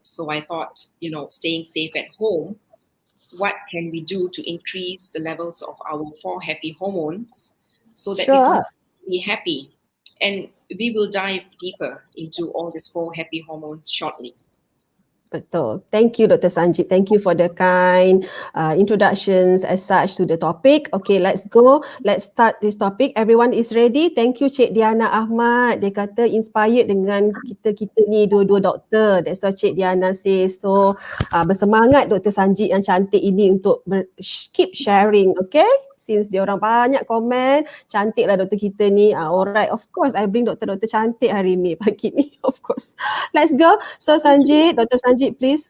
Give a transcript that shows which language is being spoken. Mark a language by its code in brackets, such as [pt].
[en] So I thought, staying safe at home, what can we do to increase the levels of our four happy hormones so that we can Sure. be happy? And we will dive deeper into all these four happy hormones shortly. [ms] Betul. [en] Thank you, Dr. Sangeet. Thank you for the kind introductions as such to the topic. Okay, let's go. Let's start this topic. Everyone is ready. Thank you, Cik Diana Ahmad. [ms] Dia kata inspired dengan kita ni dua-dua doktor. [en] That's what Cik Diana says. [ms] So, bersemangat Dr. Sangeet yang cantik ini untuk [en] keep sharing. [ms] Okay? Since dia orang banyak komen, cantiklah doktor kita ni. [en] Alright, of course, I bring [ms] doktor-doktor cantik hari ni, pagi ni, [en] of course. Let's go. So, Sangeet, Dr. Sangeet, please.